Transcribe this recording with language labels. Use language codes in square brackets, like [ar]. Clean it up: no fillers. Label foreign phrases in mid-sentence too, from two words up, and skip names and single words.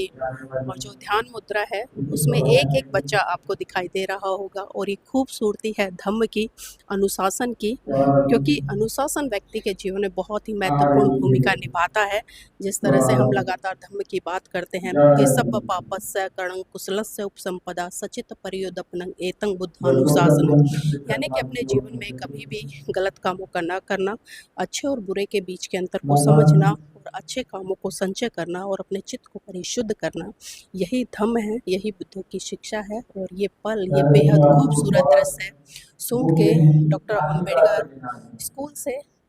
[hi] और जो ध्यान मुद्रा है उसमें एक एक बच्चा आपको दिखाई दे रहा होगा। और ये खूबसूरती है धम्म की, अनुशासन की, क्योंकि अनुशासन व्यक्ति के जीवन में बहुत ही महत्वपूर्ण भूमिका निभाता है। जिस तरह से हम लगातार धम्म की बात करते हैं कि [pi] सब पापस्य करणं कुशलस्य उपसंपदा सचित परियोदपनं एतं बुद्धानुशासनम्, [hi] यानी कि अपने जीवन में कभी भी गलत कामों का ना करना, अच्छे और बुरे के बीच के अंतर को समझना, और अच्छे कामों को संचय करना, और अपने चित्त को परिशुद्ध करना, यही धम्म है, यही बुद्धों की शिक्षा है। और ये पल, ये बेहद खूबसूरत दृश्य है सूंद के डॉक्टर अंबेडकर स्कूल से।